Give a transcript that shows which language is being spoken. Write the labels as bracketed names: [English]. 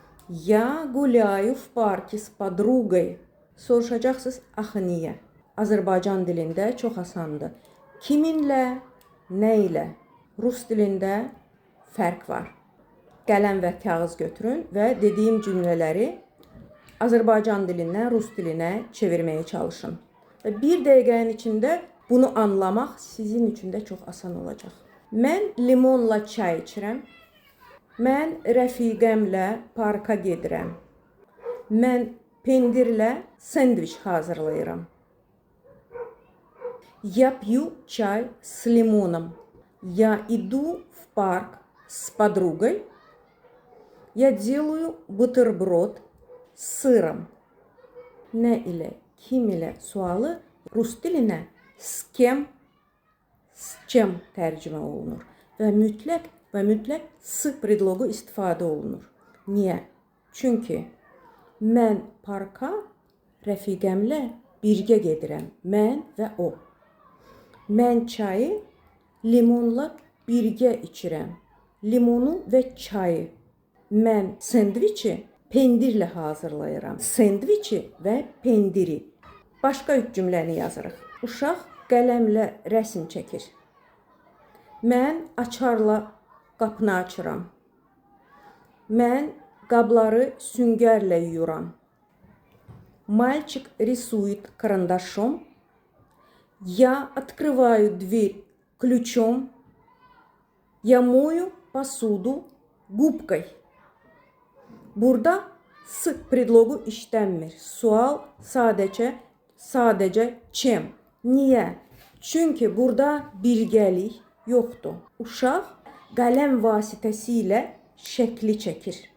[Russian] Я гуляю в парке с подругой. [Azerbaijani] Soruşacaqsınız, axı niyə? Azərbaycan dilində çox asandır. Kiminlə, nə ilə? Rus dilində fərq var. Qələm və kağız götürün və dediyim cümlələri Azərbaycan dilindən rus dilinə çevirməyə çalışın. Və bir dəqiqənin içində bunu anlamaq sizin üçün də çox asan olacaq. Mən limonla çay içirəm. Mən rəfiqəmlə parka gedirəm. Mən pendirlə sendviç hazırlayıram. [Russian] Я пью чай с лимоном. Я иду в парк с подругой. Я делаю бутерброд с сыром. [Azerbaijani] Nə ilə, kim ilə sualı rus dilinə [Russian] с кем, с чем [Azerbaijani] tərcümə olunur. Və mütləq s predloqu istifadə olunur. Niyə? Çünki mən parka rəfiqəmlə birgə gedirəm. Mən və o. Mən çayı limonla birgə içirəm. Limonu və çayı. Mən sendviçi pendirlə hazırlayıram. Sendviçi və pendiri. Başqa üç cümləni yazırıq. Uşaq qələmlə rəsm çəkir. Mən açarla qapını açıram. Mən qabları süngərlə yuyuram. [Russian] Мальчик рисует карандашом. Я открываю дверь ключом. Я мою посуду губкой. [Azerbaijani] Burada s predloqu işlənmir. Sual sadəcə чем. Niyə? Çünki burada birgəlik yoxdur. Uşaq qələm vasitəsilə şəkli çəkir.